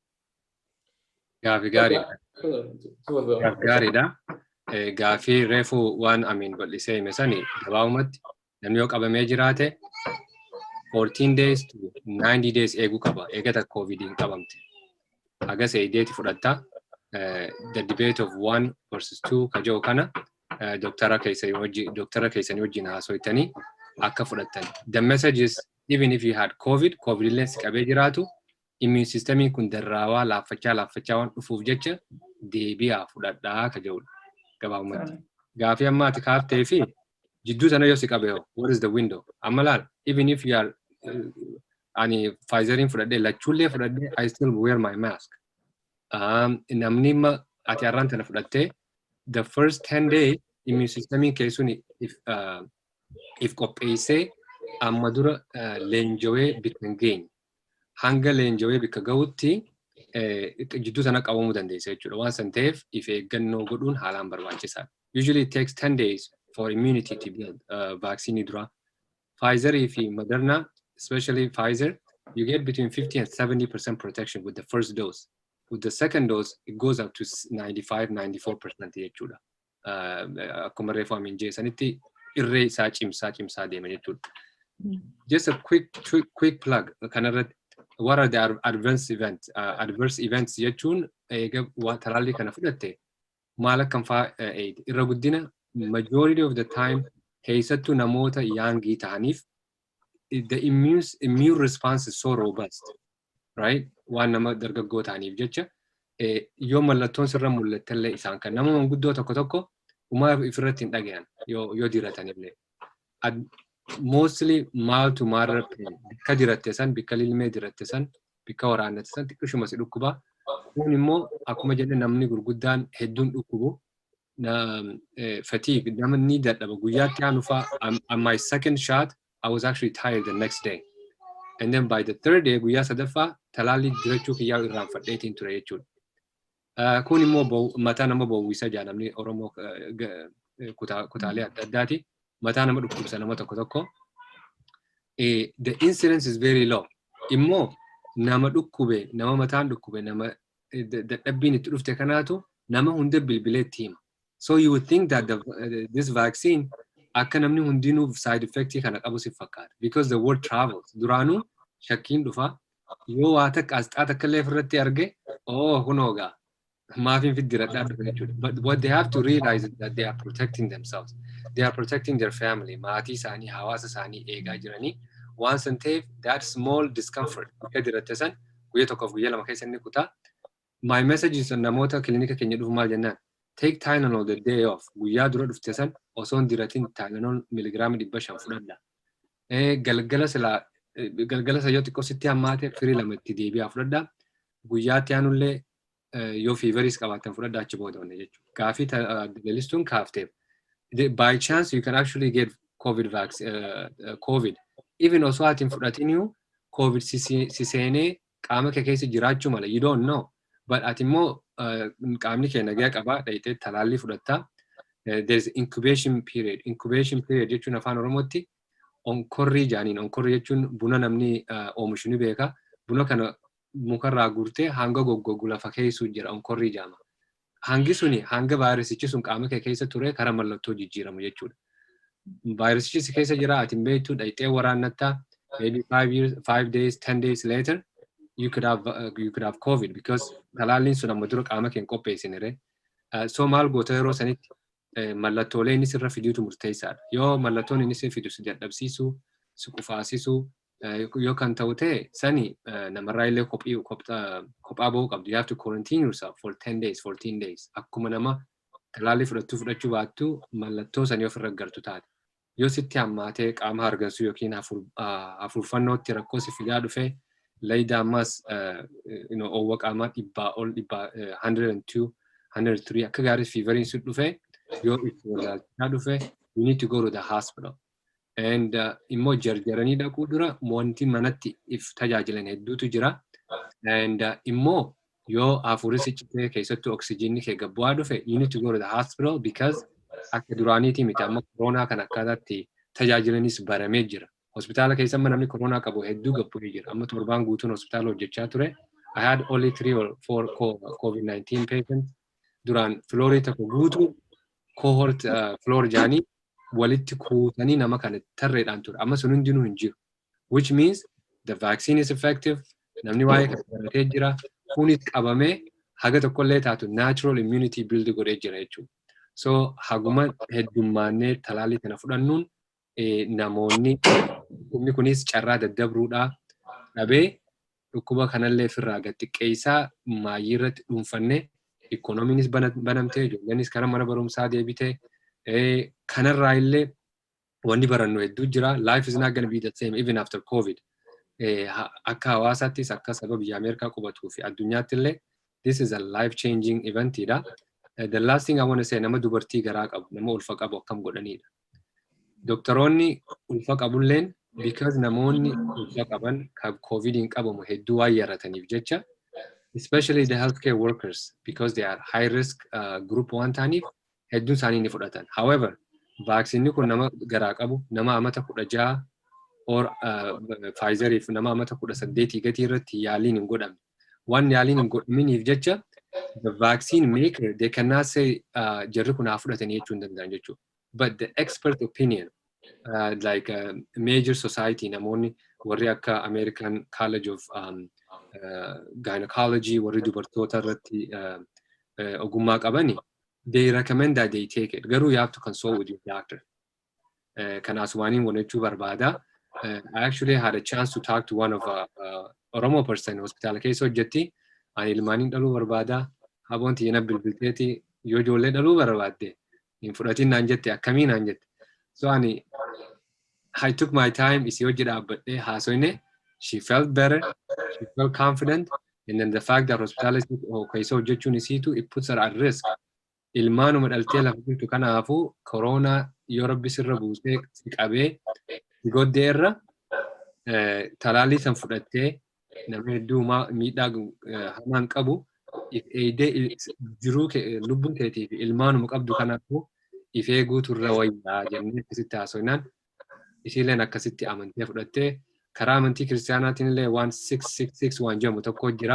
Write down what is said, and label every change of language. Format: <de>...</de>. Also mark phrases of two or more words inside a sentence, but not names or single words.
<om>Gaariidha. Gaaffii reefuu waan Amin bal'isee hime sani gabaabumatti namni yoo qabamee jiraate</om> <en>14 days to 90 days</en> <om>eeguu qaba. Eegata Koovidiin qabamte. Hagas eedeeti fudhatta.</om> <en>The debate of 1 versus 2</en> <om>kajoo kana doctora keessanii wajjin haasoitanii akka fudhattan.</om> <en>The message is even if you had Covid</en> <om>illee si qabee jiraatu</om> <en>immune system</en> <om>kun darraawaa laaffachaa waan dhufuuf jecha deebi'aa fudhadhaa kajeudha gabaabumatti. Gaaffii ammaati kaaftee fi jidduu sana yoo si qabee</om> <en>what is the window?</en> <om>Amma laal</om> <en>even if you are</en> <om>ani Pfizerin fudhadhee lachuullee fudhadhee</om> <en>I still wear my mask.</en> <om>Namni ati har'aan tana fudhattee</om> <en>the first 10 days immune system</en> <om>keessuun if qopheessee amma dura leenjawee bikka hin geenye. Hanga leenjawee bikka ga'utti jidduu sana qabamuu dandeessa jechuudha. Waan san ta'eef if eeggannoo godhuun haalaan barbaachisaadha.</om> <en>Usually it takes 10 days for immunity to build vaccine dura. Pfizer fi Moderna, especially Pfizer, you get between 50 and 70% protection with the first dose. With the second dose, it goes up to 95-94% jechuudha.</en> <om>Akkuma reefu Amin jeessanitti irree isaa cimsaa deema jechuudha.</om> <en>Just a quick plug. What are the adverse events</en> <om>jechuun eega talaallii kana fudhatte maal akkam fa'aa irra guddina</om> <en>majority of the time</en> <om>keessattuu namoota yaangii ta'aniif</om> <en>the immune response is so robust, right?</en> <om>Waan nama dargaggoo ta'aniif jecha yoo mallattoon sirra mul'attellee isaan kan nama manguddoo tokko uumaa ifirratti hin dhagayan yoo diratanillee.</om> <en>Mostly mild to moderate pain.</en> <om>Bikka diratte san, bikka lilmee diratte san, bikka waraannate san xiqqishuma si dhukkuba. Kun immoo akkuma jedhe namni gurguddaan hedduun dhukkubu. Fatigue, namni dadhaba guyyaatti aanu fa'a.</om> <en>On my second shot, I was actually tired the next day. And then by the third day,</en> <om>guyyaa sadaffaa talaallii dirachuu kiyyaa irraanfadheetiin ture jechuudha. Kun immoo mataa nama bowwisa jedha namni Oromoo kutaalee adda addaati. mataa nama dhukkubsa nama tokko</om> <en>the incidence is very low.</en> <om>Immoo nama dhukkube, nama mataan dhukkube, nama dadhabbiin itti dhufte kanaatu nama hunda bilbileetti hima.</om> <en>So you would think that this vaccine</en> <om>akka namni hundinuu</om> <en>side effect</en> <om>kana qabu si fakkaata.</om> <en>Because the word travels.</en> <om>Duraanuu shakkiin dhufa. Yoo waa takka asxaa takka illee ofirratti arge, oh kunoogaa. Maafin fiddiradhaa dhufa jechuudha.</om> <en>But what they have to realize is that they are protecting themselves. They are protecting their family.</en> <om>Maatii isaanii, hawaasa isaanii eegaa jiranii.</om> <en>Once and take that small discomfort.</en> <om>Dirate san guyyaa tokkoof guyyaa lama keessa inni kutaa.</om> <en>My message is</en> <om>namoota kilinika keenya dhufu maal jennaan.</om> <en>Take Tylenol the day off.</en> <om>Guyyaa dura dhufte san osoo hin diratin Tylenol miligiraama 500 fudhadha. Galgala sa yoo xiqqoo sitti hammaate firii lama itti deebi'aa fudhadha. Guyyaatti aanullee yoo feveris qabaatan fudhadha achi booda wanne jechuudha. Gaafii lalistuun kaafteef.</om> <en>By chance you can actually get Koovid.</en> <om>Even osoo atiin fudhatiniyu Koovid si seenee qaama kee keessa jiraachuu mala.</om> <en>You don't know.</en> <om>But ati immoo qaamni kee nagaa qabaa dhayitee talaallii fudhattaa.</om> <en>There's incubation period. Incubation period</en> <om>jechuun afaan Oromootti onkorrii jaaniin. Onkorrii jechuun buna namni oomishu ni beeka. Buna kana mukarraa guurtee hanga goggogu lafa keessu jira onkorrii jaama. Hangi suni hanga vaayirasichi sun qaama kee keessa ture karaa mallattoo jijjiiramu jechuudha. Vaayirasichi si keessa jira ati hin beektu dhayitee waraannattaa.</om> <en>Maybe 5 days, 10 days later, you could have Koovid because</en> <om>talaalliin sun amma dura qaama keen qopheessinire. So maal goota yeroo sanitti mallattoolee inni sirra fiduutu murteessaadha. Yoo mallattoon inni si fidu si dadhabsiisuu, si qufaasisuu yoo kan ta'u ta'e sani namarraa illee kophaa bahuu qabdu.</om> <en>You have to quarantine yourself for 10 days, 14 days.</en> <om>Akkuma nama talaallii fudhachuu baattu mallattoo sanii ofirra gartu taate. Yoo sitti hammaatee qaama hargansuu yookiin hafuurfannootti rakkoo si fidaa dhufe layda ammas oowwa qaamaa 102, 103 akka gaarii feveriin si dhufe yoo itti walaalchaa dhufe</om> <en>you need to go to the hospital.</en> <om>And immoo jarjaranii dhaquu dura wanti manatti if tajaajilan hedduutu jira. And immoo yoo hafuurri si citee keessatti oksijiinni kee gabbu'aa dhufe</om> <en>you need to go to the hospital because</en> <om>akka duraaniitii miti amma koronaa kan akkaataatti tajaajilanis baramee jira. Hospitaala keessa amma namni koronaa qabu hedduu gabbu'ee jira. Amma torbaan guutuun hospitaala hojjechaa ture.</om> <en>I had only 3 or 4 COVID-19 patients.</en> <om>Duraan floorii tokko guutuu</om> <en>cohort floor</en> <om>jaanii walitti kuutanii nama kana tarreedhaan ture. Amma sun hundinuu hin jiru.</om> <en>Which means the vaccine is effective.</en> <om>Namni waa'ee kana baratee jira. Kunis qabamee haga tokkollee taatu</om> <en>natural immunity build</en> <om>godhee jira jechuudha. So haguma heddummaannee talaallii kana fudhannuun namoonni dhukkubni kunis carraa daddabruudhaa dhabee dhukkuba kanallee ofirraa gad xiqqeessaa maayii irratti dhuunfannee ikoonomiinis banamtee ijoolleenis karaa mana barumsaa deebitee kanarraa illee wanni barannu hedduu jira.</om> <en>Life is not going to be the same even after Koovid.</en> <om>Akka hawaasaattis akka saba biyya Ameerikaa qubatuu fi addunyaatti illee</om> <en>this is a life changing</en> <om>eventidha.</om> <en>The last thing I want to say</en> <om>nama dubartii garaa qabu nama ulfa qabu akkam godhaniidha. Doktoroonni ulfa qabulleen because namoonni ulfa qaban kan Koovidiin qabamu hedduu waan yarataniif jecha</om> <en>especially the healthcare workers because they are high risk group</en> <om>waan ta'aniif hedduun isaanii ni fudhatan. However, vaaksiinni kun nama garaa qabu nama amata 16 or Pfizeriif nama amata 18 gatii irratti yaaliin hin godhamne. Waan yaaliin hin godhaminiif jecha</om> <en>the vaccine maker, they cannot say</en> <om>jarri kun haa fudhatanii jechuu hin danda'an jechuudha.</om> <en>But the expert opinion, like major society,</en> <om>namoonni warri akka American College of Gynecology, warri dubartoota irratti ogummaa qabani,</om> <en>they recommend that they take it. Garuu you have to consult with your doctor.</en> <om>Kanaas waaniin wanachuu barbaada.</om> <en>I actually had a chance to talk to one of Oromo person</en> <om>hospitaala keessa hojjetti. Ani ilmaaniin dhaluu barbaada. Haboonti yana bilbilteeti yoo ijoollee dhaluu barbaadde hin fudhatin naan jette akkamiin naan jette.</om> <en>So I took my time</en> <om>isii hojii dhaabbadhee haasoyne.</om> <en>She felt better. She felt confident. And then the fact that</en> <om>hospitaala keessa hojjechuun isiitu</om> <en>it puts her at risk.</en> <om>Ilmaanuma dhaltee lafa jirtu kanaafuu koronaa yoo rabbi sirra buusee si qabee godhee irra talaallii san fudhattee namni hedduu miidhaa hamaan qabu eegdee jiruu lubbuun keetii fi ilmaanuma qabdu kanaafuu ifee guuturra wayyaa jennee akkasitti haasoinaan isiileen akkasitti amantii fudhattee karaa amantii kiristaanaatiin illee 1666 waan jedhamu tokko jira.</om>